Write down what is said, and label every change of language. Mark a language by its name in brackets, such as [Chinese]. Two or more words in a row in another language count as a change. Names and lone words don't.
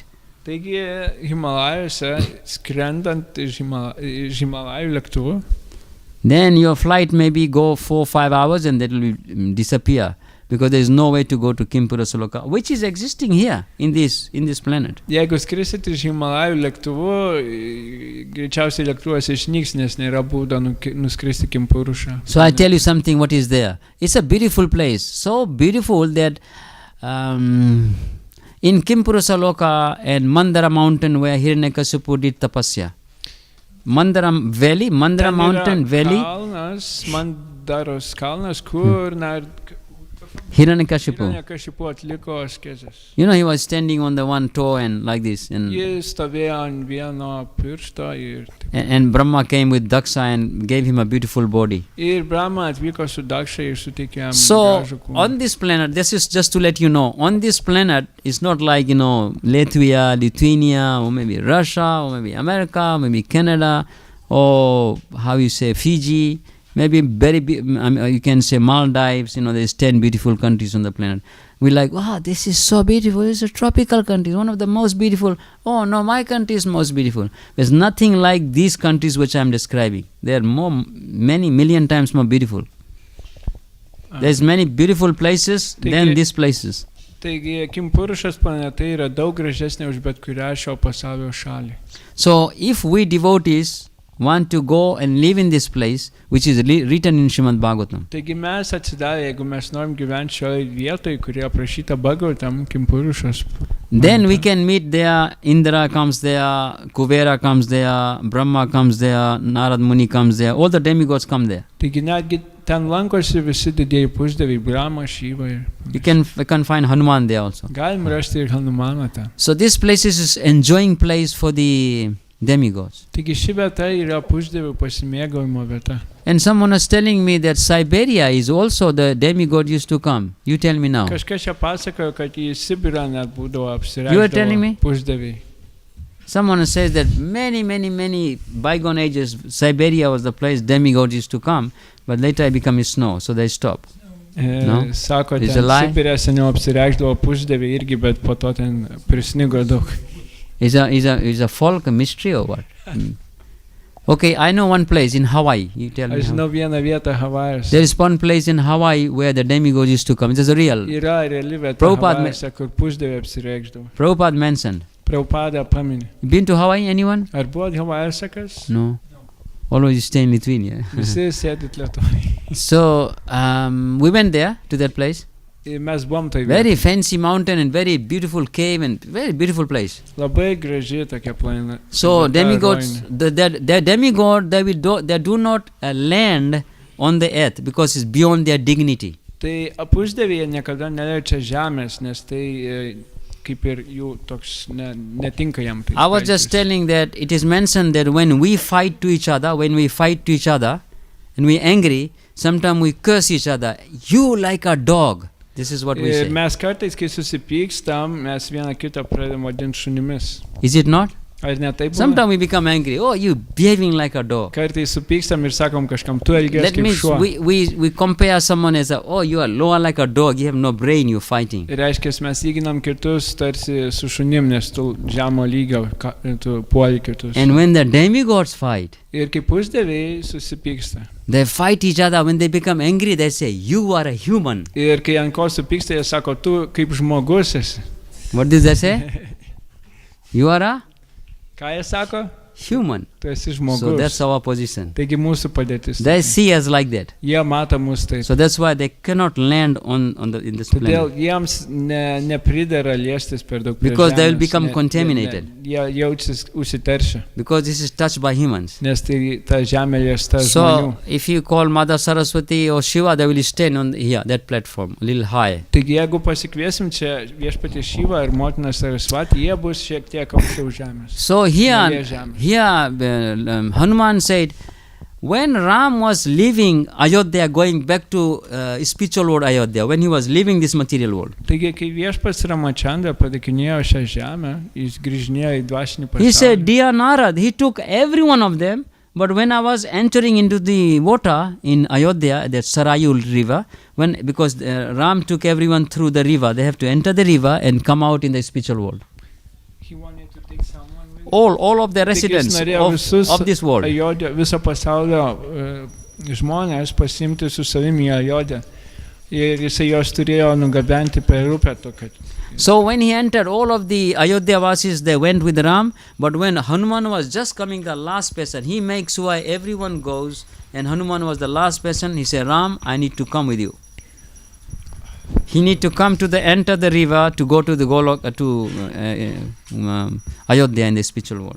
[Lithuanian] Taigi Himalajuose, skrendant iš Himalajų lėktuvu, [English] then your flight maybe go 4-5 hours and that will disappear because there is no way to go to Kimpurusa Loka, which is existing here in this planet. [Lithuanian] jeigu skrisit iš Himalajų lėktuvu, greičiausiai lėktuvas išnyks, nes nėra būdo nuskristi Kimpurušą. [English] So I tell you something what is there. It's a beautiful place, so beautiful that in Kimpurusa Loka and Mandara mountain where Hiranyakashipu did tapasya. Mandara Valley, Mandara mountain valley, [Lithuanian] Kalnas, Mandaros kalnas, kur Hiranyakashipu. Hiranyakashipu atliko askezes. [English] You know, he was standing on the one toe and like this. [Lithuanian] Jis stovėjo ant vieno piršto [English] And Brahma came with Daksha and gave him a beautiful body. [Lithuanian] ir Brahma atvyko su Daksha ir suteikė jam So, gražų kūną. [English] on this planet, this is just to let you know, on this planet, it's not like, Latvia, Lithuania, or maybe Russia, or maybe America, or maybe Canada, or Fiji, maybe you can say Maldives, there's 10 beautiful countries on the planet. We're like, wow, this is so beautiful, it's a tropical country, one of the most beautiful. Oh no, my country is most beautiful. There's nothing like these countries which I'm describing. They're many million times more beautiful. There's many beautiful places than these places. [Lithuanian] Taigi, Kimpurušas planeta yra daug gražesnė už bet kurią šio pasaulio šalį. [English] So, if we devotees want to go and live in this place, which is written in Srimad Bhagavatam, [Lithuanian] Taigi mes atsidavę, jeigu mes norim gyventi šioje vietoje, kurie aprašyta Bhagavatam, Kimpurušas. [English] then we can meet there, Indra comes there, Kuvera comes there, Brahma comes there, Narad Muni comes there, all the demigods come there. [Lithuanian] Taigi netgi ten lankosi visi didieji pusdieviai, Brahma, Shiva ir... [English] We can find Hanuman there also. [Lithuanian] Galim rasti ir Hanumaną ten. [English] So this place is enjoying place for the demigods. [Lithuanian] Taigi ši vieta yra pusdievių pasimėgavimo vieta. [English] And someone was telling me that Siberia is also the demigod used to come. You tell me now. [Lithuanian] Kažkas čia pasakojo, kad į Sibirą net būdavo [English] You are telling me? [Lithuanian] apsireikšdavo pusdieviai. [English] Someone says that many bygone ages, Siberia was the place demigods used to come, but later it became snow, so they stopped. No? [Lithuanian] Sako, [English] It's [Lithuanian] ten [English] a lie. [Lithuanian] Sibirė seniau apsireikšdavo pusdieviai irgi, bet po to ten prisnigo daug. [English] Is a folk, a mystery or what? Okay, I know one place in Hawaii. You tell me. [Lithuanian] Aš žinau vieną vietą Havajuose. [English] There is one place in Hawaii where the demigods used to come. It is a real. [Lithuanian] Yra reali vieta Prabhupada Havajuose, kur pusdieviai apsireikšdavo. [English] Prabhupada mentioned. [Lithuanian] Prabhupada paminė. [English] Been to Hawaii, anyone? [Lithuanian] Ar buvo Havajuose kas? [English] No. Always you stay in Lithuania. [Lithuanian] Visi sėdit Lietuvoje. [English] So, we went there to that place. [Lithuanian] Mes buvom tai [English] Very fancy mountain and very beautiful cave and very beautiful place. [Lithuanian] Labai graži tokia plaina. [English] So demigods, the demigod, they do not land on the earth because it's beyond their dignity. [Lithuanian] Tai pusdieviai niekada neliečia žemės, nes tai kaip ir jų toks netinka jam. [English] I was just telling that it is mentioned that when we fight to each other and we angry, sometimes we curse each other. You like a dog. This is what we say. [Lithuanian] Mes kartais, kai susipykstam, mes vieną kitą pradedam vadinti šunimis. [English] Is it not? [Lithuanian] Ar ne taip būna? [English] Sometimes we become angry. Oh, you behaving like a dog. [Lithuanian] Kartais supykstam ir sakom kažkam, tu elgies [English] That [Lithuanian] kaip [English] means [Lithuanian] šuo. [English] we compare someone as oh, you are lower like a dog. You have no brain. You're fighting. [Lithuanian] Ir reiškia, mes lyginam kitus tarsi su šunim, nes tu žemo lygio, tu puoli kitus. [English] And when the demigods fight, [Lithuanian] Ir kai pusdieviai susipyksta. [English] they fight each other. When they become angry, they say, you are a human. [Lithuanian] Ir kai ant ko supyksta, jie sako, tu kaip žmogus esi. [English] What does they say? You are a [Lithuanian] Ką jie sako? [English] human. [Lithuanian] Tu esi žmogus. [English] So that's our position. [Lithuanian] Taigi mūsų padėtis. [English] They see us like that. [Lithuanian] Jie mato mus taip. [English] So that's why they cannot land in this [Lithuanian] Todėl [English] planet. [Lithuanian] jiems nepridera liestis per daug prie [English] Because they will [Lithuanian] žemės, [English] become contaminated. [Lithuanian] Jie jaučiasi užsiteršę. [English] Because this is touched by humans. [Lithuanian] Nes tai ta žemė liesta žmonių. [English] So if you call Mother Saraswati or Shiva, they will stand on here, that platform, a little high. [Lithuanian] Taigi jeigu pasikviesim čia viešpatį Šivą ir motiną Sarasvatį, jie bus šiek tiek aukščiau žemės. [English] So here Hanuman said, when Ram was leaving Ayodhya, going back to spiritual world Ayodhya, when he was leaving this material world, [Lithuanian] Taigi, kai viešpats Ramachandra palikinėjo šią žemę, jis grįžinėjo į dvasinį [English] he said, [Lithuanian] pasaulį. [English] dear Narad, he took every one of them, but when I was entering into the water in Ayodhya, that Sarayu river, because Ram took everyone through the river, they have to enter the river and come out in the spiritual world. He wanted to take someone with All of the residents of this world. [Lithuanian] Ajodhją, viso pasaulio žmonės pasimti su savimi į Ajodhją. Ir jisai jos turėjo nugabenti per upę tokią. [English] So when he entered, all of the Ayodhya Vasis, they went with Ram, but when Hanuman was just coming, the last person, he makes sure everyone goes, and Hanuman was the last person, he said, Ram, I need to come with you. He need to come to enter the river to go to the Ayodhya in the spiritual world.